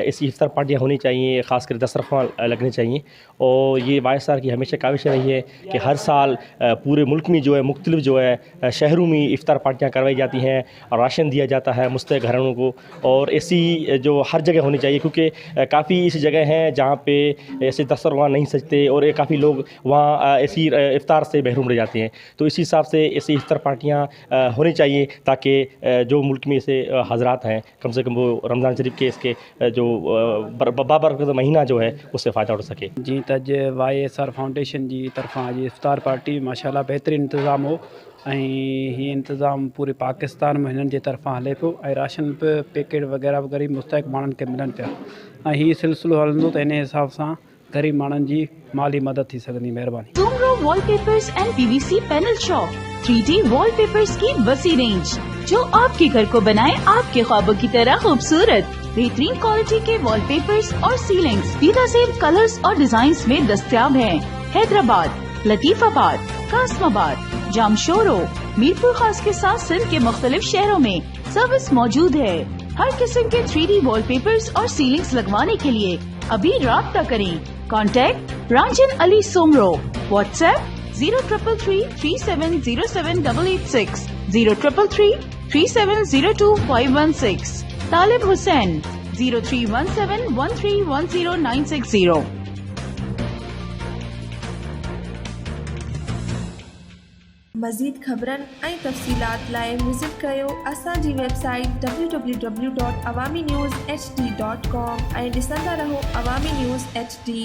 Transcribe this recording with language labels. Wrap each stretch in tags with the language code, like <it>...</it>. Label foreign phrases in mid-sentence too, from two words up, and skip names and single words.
<ur>ایسی افطار پارٹیاں ہونی چاہئیں، خاص کر دسترخوان لگنے چاہئیں اور یہ YSR کی ہمیشہ کاوش رہی ہے کہ ہر سال پورے ملک میں جو ہے مختلف جو ہے شہروں میں افطار پارٹیاں کروائی جاتی ہیں اور راشن دیا جاتا ہے مستحق گھرانوں کو، اور ایسی جو ہر جگہ ہونی چاہیے کیونکہ کافی ایسی جگہ ہیں جہاں پہ ایسے دسترخوان نہیں سجتے اور کافی لوگ وہاں ایسی افطار سے محروم رہ جاتے ہیں. تو اسی حساب سے ایسی افطار پارٹیاں ہونی چاہئیں تاکہ جو ملک میں ایسے حضرات ہیں کم سے کم وہ رمضان شریف کے اس کے جو بابرکت مہینہ جو ہے اس سے فائدہ اٹھ سکے.</ur> <sd>जी त YSR फाउंडेशन जी तरफ़ां अॼु इफ़्तार पार्टी माशाल्लाह बहितरीनु इंतज़ाम हो ऐं हीअ इंतज़ाम पूरे पाकिस्तान में हिननि जे तरफ़ां हले पियो ऐं राशन बि पैकेट वग़ैरह बि ग़रीब मुस्तहक माण्हुनि खे मिलनि पिया ऐं हीअ सिलसिलो हलंदो त इन हिसाब सां गरीब माण्हुनि जी माली मदद थी सघंदी। महिरबानी।</sd> <en>Somro wallpapers and PVC panel shop 3D wallpapers</en> <ur>کی وسیع رینج جو آپ کے گھر کو بنائے آپ کے خوابوں کی طرح خوبصورت. بہترین کوالٹی کے وال پیپرز اور سیلنگز بہترین کلرز اور ڈیزائنز میں دستیاب ہیں. حیدرآباد، لطیف آباد، قاسم آباد، جامشورو، میرپور خاص کے ساتھ سندھ کے مختلف شہروں میں سروس موجود ہے. ہر قسم کے 3D وال پیپرز اور سیلنگز لگوانے کے لیے ابھی رابطہ کریں. کانٹیکٹ رانجن علی سومرو، واٹس ایپ 0333370786، 03333702 طالب حسین 0317131096.</ur> <sd>मज़ीद ख़बरनि ऐं तफ़सीलात लाइ विज़िट कयो असांजी वेबसाइट www.awamiNewsHD.com ऐं ॾिसंदा रहो अवामी न्यूज़ HD।</sd>